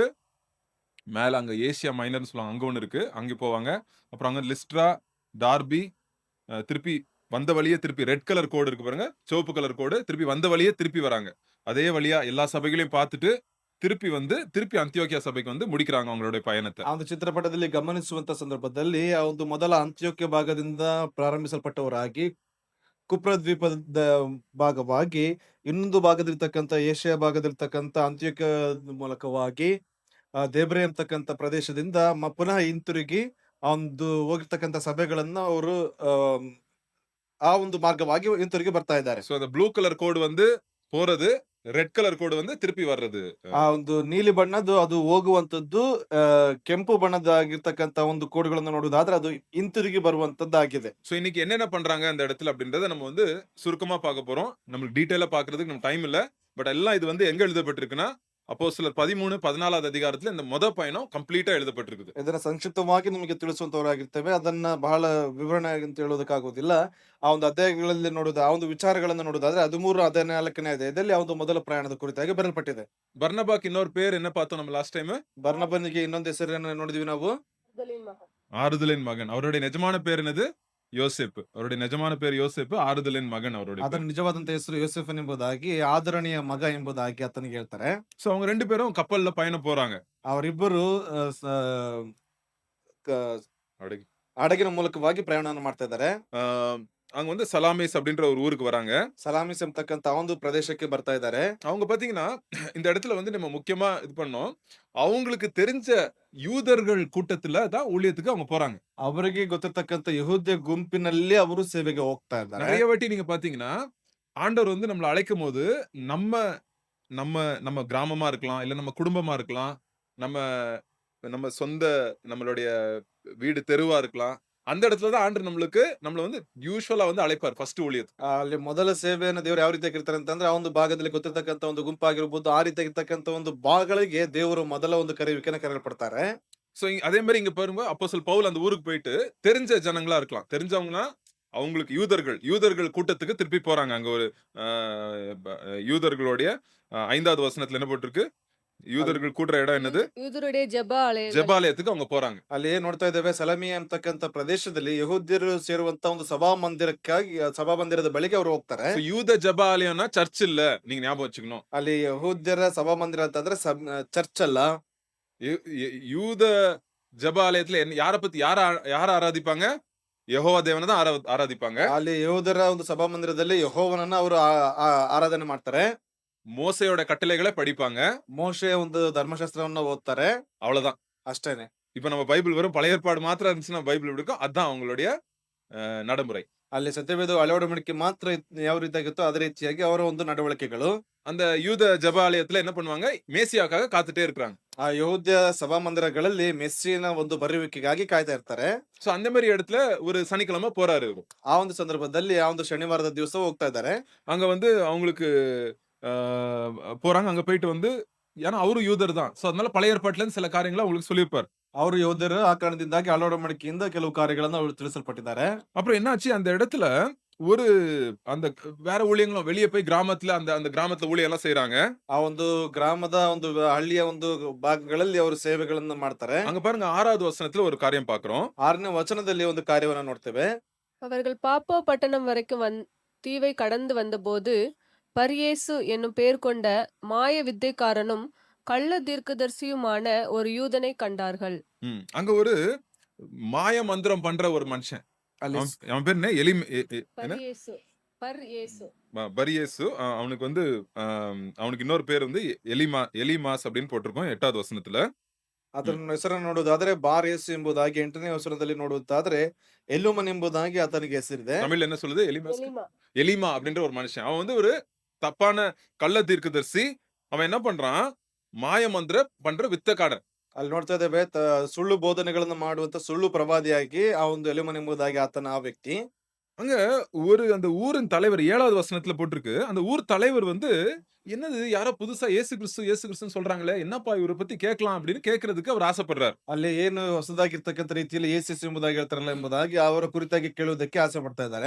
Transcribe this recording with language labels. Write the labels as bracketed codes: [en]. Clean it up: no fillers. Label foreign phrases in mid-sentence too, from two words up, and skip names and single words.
[ta] மேல அங்க ஏசியா மைனர்ன்னு சொல்லுவாங்க. அங்க ஒண்ணு இருக்கு. அங்க போவாங்க. அப்புறம் அங்க லிஸ்ட்ரா, டார்பி, திருப்பி வந்த வழியே திருப்பி [en] red color [ta] கோடு இருக்கு பாருங்க. சிவப்பு கலர் கோடு. திருப்பி வந்த வழியே திருப்பி வராங்க. அதே வழியா எல்லா சபைகளையும் பார்த்துட்டு, திருப்பி அந்தியோகியா சபைக்கு வந்து முடிக்கிறாங்க அவங்களுடைய பயணத்த. [kn] ಆ ಒಂದು ಚಿತ್ರಪಟದಲ್ಲಿ ಗಮನಿಸುವಂತ ಸಂದರ್ಭದಲ್ಲಿ ಆ ಒಂದು ಮೊದಲ ಅಂತ್ಯೋಕ್ಯ ಭಾಗದಿಂದ ಪ್ರಾರಂಭಿಸಲ್ಪಟ್ಟವರಾಗಿ ಕುಪ್ರ ದ್ವೀಪದ ಭಾಗವಾಗಿ ಇನ್ನೊಂದು ಭಾಗದಲ್ಲಿರ್ತಕ್ಕಂಥ ಏಷ್ಯಾ ಭಾಗದಲ್ಲಿರ್ತಕ್ಕಂಥ ಅಂತ್ಯೋಕ್ಯ ಮೂಲಕವಾಗಿ ದೇಬ್ರೆ ಎಂಬತಕ್ಕಂಥ ಪ್ರದೇಶದಿಂದ ಪುನಃ ಹಿಂತಿರುಗಿ ಆ ಒಂದು ಹೋಗಿರ್ತಕ್ಕಂಥ ಸಭೆಗಳನ್ನ ಅವರು ಆ ಒಂದು ಮಾರ್ಗವಾಗಿ ಹಿಂತಿರುಗಿ ಬರ್ತಾ ಇದ್ದಾರೆ. [ta] சோ அந்த [en] blue color [ta] கோடு வந்து போறது, [en] red color [ta] கோடு வந்து திருப்பி வர்றது. [kn] ಆ ಒಂದು ನೀಲಿ ಬಣ್ಣದ್ದು ಅದು ಹೋಗುವಂತದ್ದು, ಕೆಂಪು ಬಣ್ಣದ್ದಾಗಿರ್ತಕ್ಕಂಥ ಒಂದು ಕೋಡುಗಳನ್ನು ನೋಡುವುದಾದ್ರೆ ಅದು ಹಿಂತಿರುಗಿ ಬರುವಂತದ್ದಾಗಿದೆ. [ta] சோ இன்னைக்கு என்னென்ன பண்றாங்க அந்த இடத்துல அப்படின்றத நம்ம வந்து சுருக்கமா பார்க்க போறோம். நம்மளுக்கு டீடைலா பார்க்கிறதுக்கு நம்ம டைம் இல்ல. பட் எல்லாம் இது வந்து எங்க எழுதப்பட்டிருக்குன்னா, அப்போஸ்தலர் 13, 14வது அதிகாரத்துல இந்த பயணம் கம்ப்ளீட்டா எழுதப்பட்டிருக்குது. [kn] ಇದನ್ನ ಸಂಕ್ಷಿಪ್ತವಾಗಿ ನಿಮಗೆ ತಿಳಿಸುವಂತವರಾಗಿರ್ತೇವೆ. ಅದನ್ನ ಬಹಳ ವಿವರಣೆಯಾಗಿ ಅಂತ ಹೇಳೋದಕ್ಕಾಗೋದಿಲ್ಲ. ಆ ಒಂದು ಅಧ್ಯಾಯಗಳಲ್ಲಿ ನೋಡುವುದು, ಆ ಒಂದು ವಿಚಾರಗಳನ್ನ ನೋಡುವುದಾದ್ರೆ 13, 14ನೇ ಅಧ್ಯಾಯದಲ್ಲಿ ಆ ಒಂದು ಮೊದಲ ಪ್ರಯಾಣದ ಕುರಿತಾಗಿ ಬರೆಯಲ್ಪಟ್ಟಿದೆ. [ta] பர்னபாக்கு இன்னொரு பேர் என்ன பார்த்தோம் நம்ம [en] last time? [kn] ಬರ್ನಬನಿಗೆ ಇನ್ನೊಂದು ಹೆಸರನ್ನ ನೋಡಿದ್ವಿ ನಾವು, [ta] ஆறுதலின் மகன். அவருடைய நிஜமான பேர் என்னது? யோசேப்பு. அவருடைய நிஜமான பேர் யோசேப்பு. ஆறுதலின் மகன் அவருடைய [kn] ಅದರ [ta] பேர். [kn] ನಿಜವಾದಂತ ಹೆಸರು ಯೋಸೆಫನ್ ಎಂಬುದಾಗಿ, ಆದರಣೀಯ ಮಗ ಎಂಬುದಾಗಿ ಆತನಿಗೆ ಹೇಳ್ತಾರೆ. [ta] சோ அவங்க 2 பேரும் கப்பல்ல பயணம் போறாங்க. [kn] ಅವರಿಬ್ಬರು அடகி ಹಡಗಿನ ಮೂಲಕವಾಗಿ ಪ್ರಯಾಣವನ್ನು ಮಾಡ್ತಾ ಇದ್ದಾರೆ. [ta] ஆ அங்க வந்து சலாமிஸ் அப்படின்ற ஒரு ஊருக்கு வராங்க. [kn] ಸಲಾಮಿಸ್ ಎಂಬತಕ್ಕಂತ ಒಂದು ಪ್ರದೇಶಕ್ಕೆ ಬರ್ತಾ ಇದ್ದಾರೆ. [ta] அவங்க பாத்தீங்கன்னா, இந்த இடத்துல வந்து நம்ம முக்கியமா இது பண்ணோம். அவங்களுக்கு தெரிஞ்ச யூதர்கள் கூட்டத்துல தான் ஊழியத்துக்கு அவங்க போறாங்க. [kn] ಅವರಿಗೆ ಗೊತ್ತಿರ್ತಕ್ಕಂತ ಯಹೂದ್ಯ ಗುಂಪಿನಲ್ಲಿ ಅವರು ಸೇವೆಗೆ ಹೋಗ್ತಾ ಇದ್ದಾರೆ. [ta] நெறைய வாட்டி நீங்க பாத்தீங்கன்னா, ஆண்டவர் வந்து நம்மள அழைக்கும்போது, நம்ம நம்ம நம்ம கிராமமா இருக்கலாம், இல்ல நம்ம குடும்பமா இருக்கலாம், நம்ம நம்ம சொந்த நம்மளுடைய வீடு தெருவா இருக்கலாம். அந்த இடத்துல தான் ஆண்டவர் நம்மள வந்து யூசுவலா வந்து அழைப்பார் ஃபர்ஸ்ட் ஊழியத்துக்கு. [kn] ಅಲ್ಲಿ ಮೊದಲ ಸೇವೆಯನ್ನು ದೇವರು ಯಾವ ರೀತಿಯಾಗಿ ಇರ್ತಾರೆ ಅಂತಂದ್ರೆ, ಆ ಒಂದು ಭಾಗದಲ್ಲಿ ಗೊತ್ತಿರ್ತಕ್ಕಂತ ಒಂದು ಗುಂಪಾಗಿರ್ಬೋದು, ಆ ರೀತಿಯಾಗಿರ್ತಕ್ಕಂತ ಒಂದು ಭಾಗಗಳಿಗೆ ದೇವರು ಮೊದಲ ಒಂದು ಕರೆಯುವಿಕೆನ ಕರೆಯಲ್ಪಡ್ತಾರೆ. [ta] சோ அதே மாரி இங்க பாருங்க அப்போஸ்தலர் பவுல் அந்த ஊருக்கு போயிட்டு தெரிஞ்ச ஜனங்களா இருக்கலாம். தெரிஞ்சவங்கன்னா அவங்களுக்கு யூதர்கள் கூட்டத்துக்கு திருப்பி போறாங்க. அங்க ஒரு அ ப யூதர்களுடைய 5வது வசனத்துல என்ன போட்டிருக்கு? [kn] ಅಲ್ಲಿ [ta] யூதர்கள் கூடுற இடம் என்னது? [kn] ಯೂದರುடைய ಜಪ ಆಲಯಗಳು. [ta] ஜெபாலயத்துக்கு அவங்க போறாங்க. [kn] ಅಲ್ಲಿ ಏನ್ ನೋಡ್ತಾ ಇದ್ದೇವೆ, ಸಲಮಿಯಾ ಅಂತಕ್ಕಂತ ಪ್ರದೇಶದಲ್ಲಿ ಯಹೂದ್ಯರು ಸೇರುವಂತ ಒಂದು ಸಭಾಮಂದಿರದ ಬಳಿಗೆ ಅವರು ಹೋಗ್ತಾರೆ. [ta] சோ யூத ஜெபாலயம்னா சர்ச் இல்ல. நீங்க ஞாபகம் வச்சுக்கணும். [kn] ಅಲ್ಲಿ ಯಹೂದ್ಯರ ಸಭಾಮಂದಿರ ಅಂತಂದ್ರೆ ಚರ್ಚ್ ಅಲ್ಲ. [ta] யூத ஜெபாலயத்துல யார ஆராதிப்பாங்க? யெகோவா தேவன தான் ஆராதிப்பாங்க. [kn] ಅಲ್ಲಿ ಯಹೂದರ ಒಂದು ಸಭಾಮಂದಿರದಲ್ಲಿ ಯೆಹೋವನನ್ನ ಅವರು ಆರಾಧನೆ ಮಾಡ್ತಾರೆ. [ta] மோசேயோட கட்டளைகள படிப்பாங்க. [kn] ಮೋಶೆಯ ಒಂದು ಧರ್ಮಶಾಸ್ತ್ರವನ್ನ ಓದ್ತಾರೆ. [ta] அவ்வளவுதான். [kn] ಅಷ್ಟೇನೆ. [ta] இப்ப நம்ம பைபிள் வெறும் பழைய ஏற்பாடு மாத்திரம் இருந்துச்சுன்னா பைபிள் எப்படி இருக்கும்? அதான் அவங்களுடைய நடைமுறை. [kn] ಅಲ್ಲಿ ಸತ್ಯವೇದ ಹಳೆ ಒಡಂಬಡಿಕೆ ಮಾತ್ರ ಯಾವ ರೀತಿಯಾಗಿತ್ತೋ ಅದೇ ರೀತಿಯಾಗಿ ಅವರ ಒಂದು ನಡವಳಿಕೆಗಳು. [ta] அந்த யூத ஜெபாலயத்துல என்ன பண்ணுவாங்க? மேசியாக்காக காத்துட்டே இருக்காங்க. [kn] ಆ ಯಹೂದ್ಯ ಸಭಾಮಂದಿರಗಳಲ್ಲಿ ಮೆಸ್ಸಿನ ಒಂದು ಬರುವಿಕೆಗಾಗಿ ಕಾಯ್ತಾ ಇರ್ತಾರೆ. [ta] சோ அந்த மாரி இடத்துல ஒரு சனிக்கிழமை போறாரு இவரு. [kn] ಆ ಒಂದು ಸಂದರ್ಭದಲ್ಲಿ ಆ ಒಂದು ಶನಿವಾರದ ದಿವಸ ಹೋಗ್ತಾ ಇದ್ದಾರೆ. [ta] அங்க வந்து அவங்களுக்கு அ போறாங்க. அங்க போயிட்டு வந்து ஏன்னா அவரும் யூதர் தான். சோ அதனால பழைய ஏற்பாட்டுல இருந்து சில காரியங்கள அவங்களுக்கு சொல்லியிருப்பார். [kn] ಅವರು ಯೋಧರು ಆ ಕಾರಣದಿಂದಾಗಿ ಹಳೆ ಒಡಂಬಡಿಕೆಯಿಂದ ಕೆಲವು ಕಾರ್ಯಗಳನ್ನು ಅವರು ತಿಳಿಸಲ್ಪಟ್ಟಿದ್ದಾರೆ. [ta] அப்புறம் என்னாச்சு அந்த இடத்துல ஒரு அந்த வேற ஊழியங்களும் வெளிய போய் கிராமத்துல அந்த கிராமத்துல ஊழியம் எல்லாம் செய்றாங்க. [kn] ಆ ಒಂದು ಗ್ರಾಮದ ಒಂದು ಹಳ್ಳಿಯ ಒಂದು ಭಾಗಗಳಲ್ಲಿ ಅವರು ಸೇವೆಗಳನ್ನ ಮಾಡ್ತಾರೆ. [ta] அங்க பாருங்க 6வது வசனத்துல ஒரு காரியம் பார்க்கிறோம். [kn] 6ನೇ ವಚನದಲ್ಲಿ ಒಂದು ಕಾರ್ಯವನ್ನ ನೋಡ್ತೇವೆ. [ta] அவர்கள் பாப்போ பட்டணம் வரைக்கும் தீவை கடந்து வந்தபோது பரியேசு என்னும் பேர் கொண்ட மாய வித்தைக்காரனும் கள்ள தீர்க்கதரிசியுமான ஒரு யூதனை கண்டார்கள். அங்க ஒரு மாய மந்திரம் பண்ற ஒரு மனுஷன். [kn] ಅಲ್ಲಿ [ta] அவன் பேர் என்ன? என்ன? பரியேசு பர்யேசு பரியேசு. அவனுக்கு வந்து அவனுக்கு இன்னொரு பேர் வந்து எலிமாஸ் அப்படின்னு போட்டிருக்கோம் 8வது வசனத்துல. [kn] ಅದರ ಹೆಸರನ್ನು ನೋಡುವುದಾದ್ರೆ ಬಾರ್ ಯೇಸು ಎಂಬುದಾಗಿ 8ನೇ ವಚನದಲ್ಲಿ ನೋಡುವುದಾದ್ರೆ ಎಲ್ಲುಮನ್ ಎಂಬುದಾಗಿ ಆತನಿಗೆ ಹೆಸರಿದೆ. [ta] தமிழ்ல என்ன சொல்லுது? எலிமாஸ். எலிமா. எலிமா அப்படின்ற ஒரு மனுஷன். அவன் வந்து ஒரு தப்பான கள்ள தீர்க்கதரிசி. அவன் என்ன பண்றான்? மாய மந்திர பண்ற வித்தக்காரன். [kn] ಅಲ್ಲಿ ನೋಡ್ತಾ ಇದ್ದೇವೆ, ಸುಳ್ಳು ಬೋಧನೆಗಳನ್ನು ಮಾಡುವಂತ ಸುಳ್ಳು ಪ್ರವಾದಿಯಾಗಿ ಆ ಒಂದು ಎಲುಮನ್ ಎಂಬುದಾಗಿ ಆತನ ಆ ವ್ಯಕ್ತಿ. [ta] அங்க அந்த ஊரின் தலைவர் 7வது வசனத்துல போட்டிருக்கு. அந்த ஊர் தலைவர் வந்து, "என்னது யாரோ புதுசா இயேசு கிறிஸ்து, இயேசு கிறிஸ்துன்னு சொல்றாங்களே! என்னப்பா இவர பத்தி கேட்கலாம்." அப்படின்னு கேட்கறதுக்கு அவர் ஆசைப்படுறார். [kn] ಅಲ್ಲಿ ಏನು ಹೊಸದಾಗಿರ್ತಕ್ಕಂಥ ರೀತಿಯಲ್ಲಿ ಯೇಸು ಎಂಬುದಾಗಿ ಹೇಳ್ತಾರಲ್ಲ ಎಂಬುದಾಗಿ ಅವರ ಕುರಿತಾಗಿ ಕೇಳುವುದಕ್ಕೆ ಆಸೆ ಪಡ್ತಾ ಇದ್ದಾರೆ.